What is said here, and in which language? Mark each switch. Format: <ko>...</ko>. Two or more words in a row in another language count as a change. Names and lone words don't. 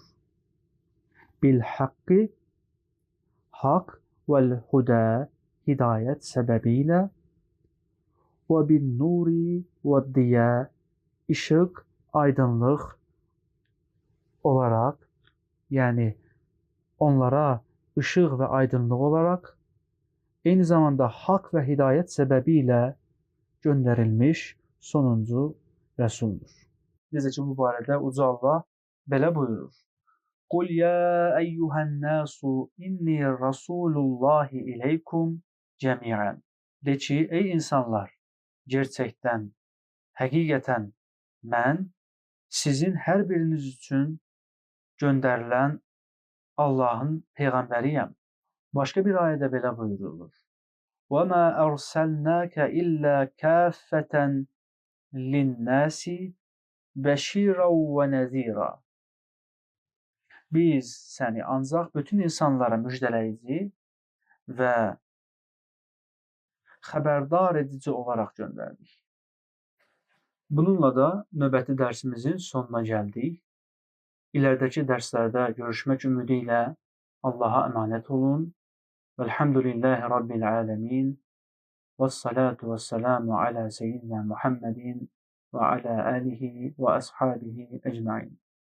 <ar>بالحق,</ar> <az>haqq,</az> <ar>والهدى,</ar> <az>hidayət səbəbilə,</az> <ar>وبالنور والضياء,</ar> <az>işıq, aydınlıq olaraq, yəni onlara ışıq və aydınlıq olaraq, eyni zamanda haqq və hidayət səbəbi ilə göndərilmiş sonuncu rəsuldur. Necə ki, bu barədə Uca Allah belə buyurur.</az> <ar>قُلْ يَا أَيُّهَا النَّاسُ إِنِّي رَسُولُ اللّٰهِ إِلَيْكُمْ جَمِيعًا.</ar> <az>De ki, ey insanlar, gerçəkdən, həqiqətən mən sizin hər biriniz üçün göndərilən Allahın peyğəmbəriyəm. Başqa bir ayədə belə buyurulur.</az> <ar>وَمَا أَرْسَلْنَاكَ إِلَّا كَافَّةً لِلنَّاسِ بَشِيرًا وَنَذِيرًا.</ar> <az>Biz səni ancaq bütün insanlara müjdələyici və xəbərdar edici olaraq göndərdik. Bununla da növbəti dərsimizin sonuna gəldik. İləridəki dərslərdə görüşmək ümidi ilə Allaha əmanət olun.</az> <ar>والحمد لله رب العالمين. والصلاة والسلام على سيدنا محمد وعلى آله وأصحابه أجمعين.</ar>